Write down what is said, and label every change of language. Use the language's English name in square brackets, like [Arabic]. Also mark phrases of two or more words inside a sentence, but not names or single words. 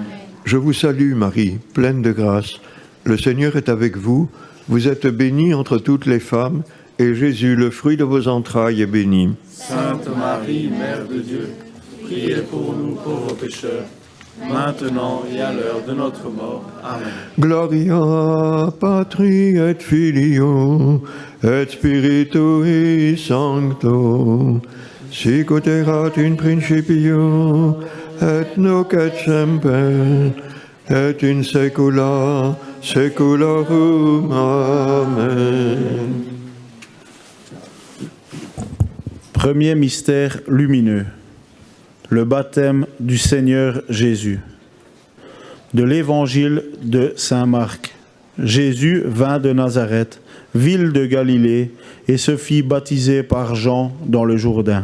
[French] Je vous salue Marie, pleine de grâce. Le Seigneur est avec vous. Vous êtes bénie entre toutes les femmes, et Jésus, le fruit de vos entrailles, est béni. Sainte Marie, Mère de Dieu, priez pour nous pauvres pécheurs, maintenant et à l'heure de notre mort. Amen. [Latin] Gloria Patri et Filio et Spiritui Sancto, sic ut erat in principio et nunc et semper et in saecula saeculorum. Amen. [French] Premier mystère lumineux, le baptême du Seigneur Jésus. De l'Évangile de Saint Marc. Jésus vint de Nazareth, ville de Galilée, et se fit baptiser par Jean dans le Jourdain.